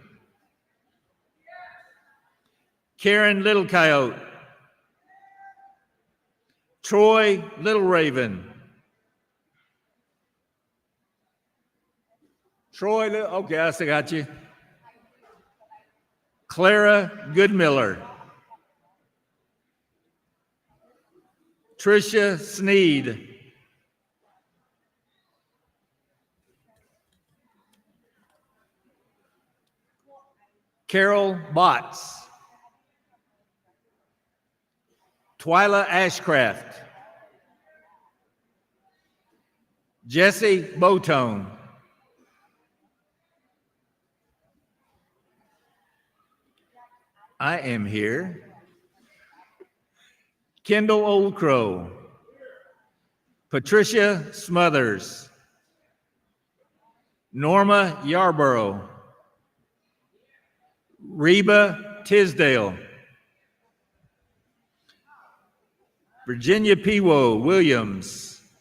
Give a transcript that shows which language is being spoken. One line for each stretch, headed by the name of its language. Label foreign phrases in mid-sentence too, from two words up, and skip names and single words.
English: Karen Little Coyote. Troy Little Raven. Okay, I still got you. Clara Goodmiller. Tricia Sneed. Carol Botts. Twyla Ashcraft. Jesse Botone. I am here. Kendall Oldcrow. Patricia Smothers. Norma Yarborough. Reba Tisdale. Virginia Pewo Williams.